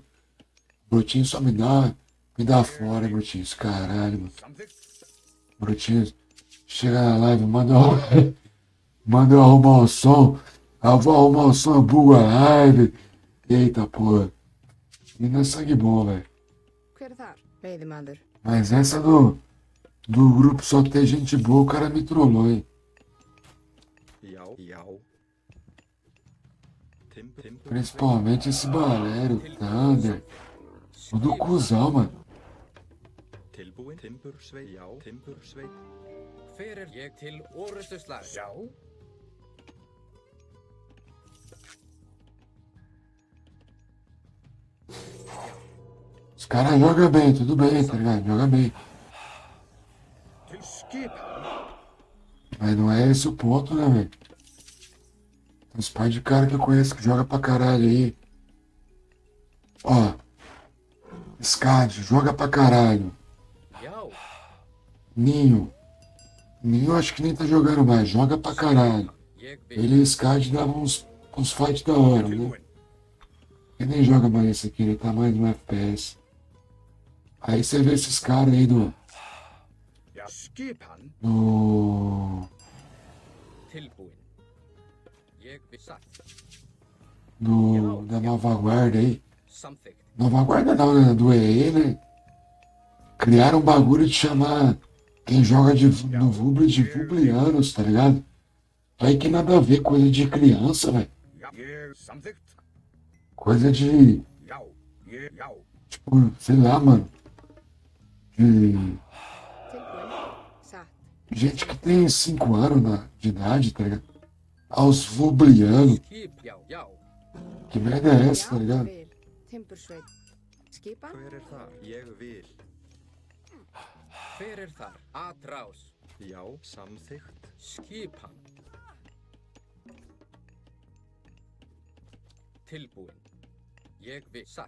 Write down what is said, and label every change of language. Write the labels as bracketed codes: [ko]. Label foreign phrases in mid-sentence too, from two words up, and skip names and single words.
[pt] Brutinho só me dá fora, Brutinho. Caralho, mano. [is] Samþykkt. [pt] Brutinho, chega na live, manda eu arrumar o som. Eu vou arrumar o som, eu bugo a live. Eita porra. E não é sangue bom, velho. [is] Hver þar? Veiðimaður. [pt] Mas essa do grupo só ter gente boa, o cara me trollou, hein? [is] Já, já. Timbursveit. [pt] Principalmente esse Valério, Thunder. Tudo cuzão, mano. [is] Tilbúin, timbursveit. Já, timbursveit. Hver er ég til orustu slag? Já. [pt] Os caras jogam bem, tudo bem, tá ligado? Joga bem. [is] Til skipan. [pt] Mas não é esse o ponto, né, velho? Tem uns par de cara que eu conheço que joga pra caralho aí. Ó. Scad, joga pra caralho. [is] Já. [pt] Ninho. Ninho acho que nem tá jogando mais, joga pra caralho. [is] Ég vil. [pt] Ele e Scad davam uns fight da hora, né? [is] Tilbúin. [pt] Ele nem joga mais esse aqui, ele tá mais no FPS. Aí você vê esses caras aí [is] Já. Skipan. Tilbúin. Ég vil satt. [pt] da nova guarda aí. [is] Samþykkt. [pt] Nova Guarda não, né? Do EA, né? Criaram um bagulho de chamar quem joga no Vuble de Vublianos, tá ligado? Aí que nada a ver, coisa de criança, velho. [is] Ég samþykkt. [pt] Coisa de, [is] Já. Ég, já. [pt] tipo, sei lá, mano. De [is] Tilbúin. Satt. [pt] gente que tem 5 anos de idade, tá ligado? Aos Vublianos. [is] Skip, já, já. [pt] Que merda é essa, tá [is] Já, [pt] ligado? [is] vil. Timbursveit. Skipan. Hver þar? Ég vil. Hver þar? Atrás. Já, samþykkt. Skipan. Tilbúin. Ég vil. Satt.